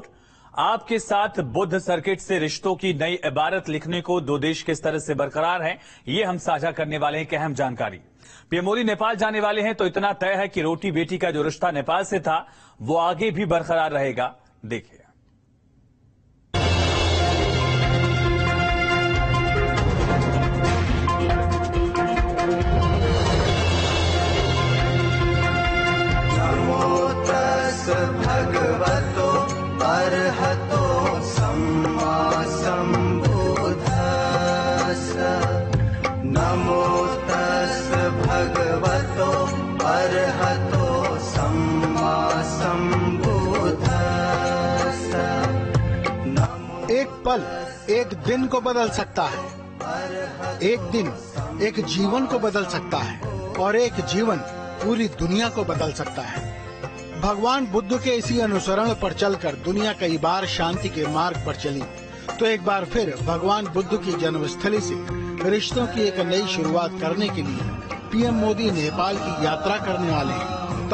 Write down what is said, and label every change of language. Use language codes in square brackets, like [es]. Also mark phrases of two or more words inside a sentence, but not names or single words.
[hi] आपके साथ बुद्ध सर्किट से रिश्तों की नई इबारत लिखने को दो देश किस तरह से बरकरार हैं, ये हम साझा करने वाले हैं एक अहम जानकारी। पीएम मोदी नेपाल जाने वाले हैं तो इतना तय है कि रोटी बेटी का जो रिश्ता नेपाल से था वो आगे भी बरकरार रहेगा। देखिए। [pi] भगवतो अर्हतो सम्मा सम्बुद्धस्स नमो तस् भगवतो अर्हतो सम्मा सम्बुद्धस्स। [hi] एक पल एक दिन को बदल सकता है, एक दिन एक जीवन को बदल सकता है और एक जीवन पूरी दुनिया को बदल सकता है। भगवान बुद्ध के इसी अनुसरण पर चलकर दुनिया कई बार शांति के मार्ग पर चली, तो एक बार फिर भगवान बुद्ध की जन्मस्थली से रिश्तों की एक नई शुरुआत करने के लिए पीएम मोदी नेपाल की यात्रा करने वाले हैं।